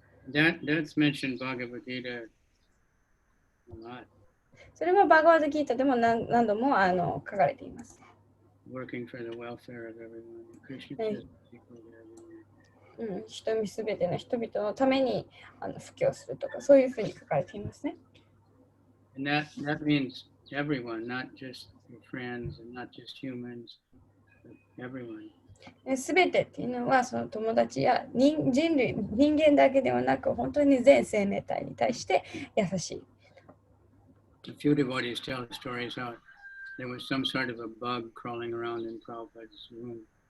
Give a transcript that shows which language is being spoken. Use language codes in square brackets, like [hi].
[en] That's mentioned Bhagavad Gita a lot. [ja] それもバガワッドギータでも何度も書かれています。 [en] Working for the welfare of everyone. Krishna says people to everyone. [ja] すべての人々のために布教するとか、そういうふうに書かれていますね。 [en] And that means everyone, not just your friends and not just humans, but everyone. [ja] すべてっていうのは、その友達や人間だけではなく、本当に全生命体に対して優しい。 [en] A few devotees tell stories how there was some sort of a bug crawling around in Prabhupada's room.